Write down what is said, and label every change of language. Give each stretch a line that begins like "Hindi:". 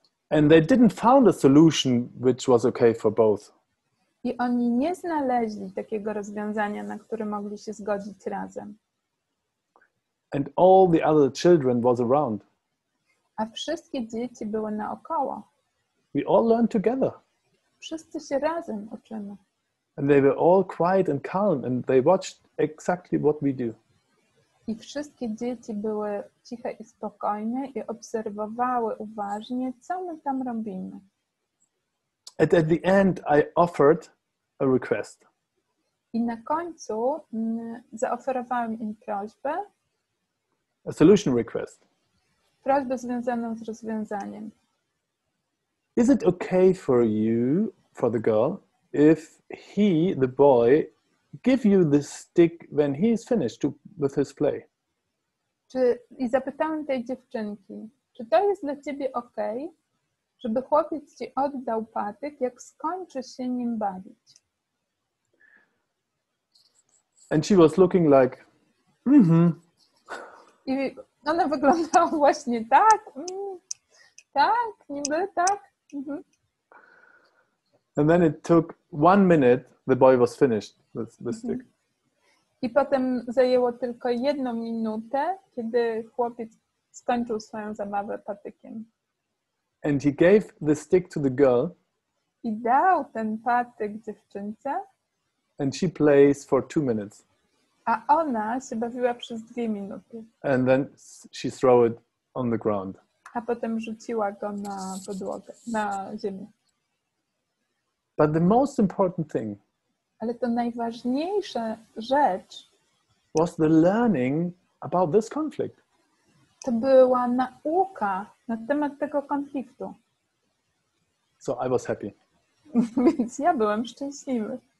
English: And they didn't found a solution which was okay for both.
Polish: I oni nie znaleźli takiego rozwiązania, na które mogli się zgodzić razem.
English: And all the other children was around.
Polish: A wszystkie dzieci były naokoło.
English: We all learned together.
Polish: Wszyscy się razem uczymy.
English: And they were all quiet and calm and they watched exactly what we do.
Polish: I wszystkie dzieci były ciche i spokojne i obserwowały uważnie, co my tam robimy.
English: At the end I offered a request.
Polish: I na końcu zaoferowałem im prośbę,
English: A solution request.
Polish: prośbę związaną z rozwiązaniem.
English: Is it okay for you, for the girl, if he, the boy, give you the stick when he is finished with his play?
Polish: I zapytałem tej dziewczynki, czy to jest dla ciebie okej, żeby chłopiec ci oddał patyk, jak skończy się nim bawić?
English: And she was looking like,
Polish: I ona wyglądała właśnie tak, tak, niby tak.
English: And then it took 1 minute, the boy was finished with the stick.
Polish: I potem zajęło tylko 1 minutę, kiedy chłopiec skończył swoją zabawę patykiem.
English: And he gave the stick to the girl.
Polish: I dał ten patyk dziewczynce.
English: And she plays for 2 minutes.
Polish: A ona się bawiła przez 2 minuty.
English: And then she threw it on the ground.
Polish: A potem rzuciła go na podłogę, na ziemię.
English: But the most important thing
Polish: Ale to najważniejsza rzecz
English: was the learning about this conflict.
Polish: to była nauka na temat tego konfliktu.
English: So I was happy.
Polish: Więc ja byłem szczęśliwy.